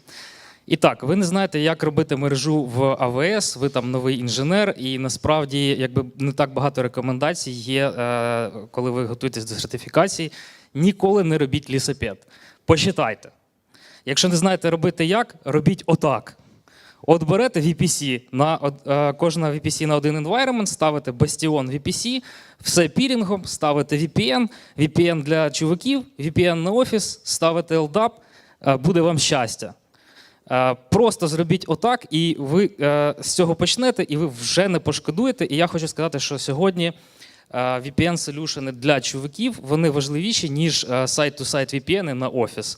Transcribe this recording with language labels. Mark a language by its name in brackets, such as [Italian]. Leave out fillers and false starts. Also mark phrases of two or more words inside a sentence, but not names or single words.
[Ukrainian] І так, ви не знаєте, як робити мережу в AWS, ви там новий інженер, і насправді якби не так багато рекомендацій є, коли ви готуєтесь до сертифікації. Ніколи не робіть лісопед. Почитайте. Якщо не знаєте робити як, робіть отак. От берете VPC, кожна VPC на один environment, ставите Bastion VPC, все пірінгом, ставите VPN, VPN для чуваків, VPN на офіс, ставите LDAP, буде вам щастя. Просто зробіть отак, і ви з цього почнете, і ви вже не пошкодуєте. І я хочу сказати, що сьогодні VPN-солюшени для чуваків, вони важливіші, ніж [English] site-to-site VPN [Ukrainian] на офіс.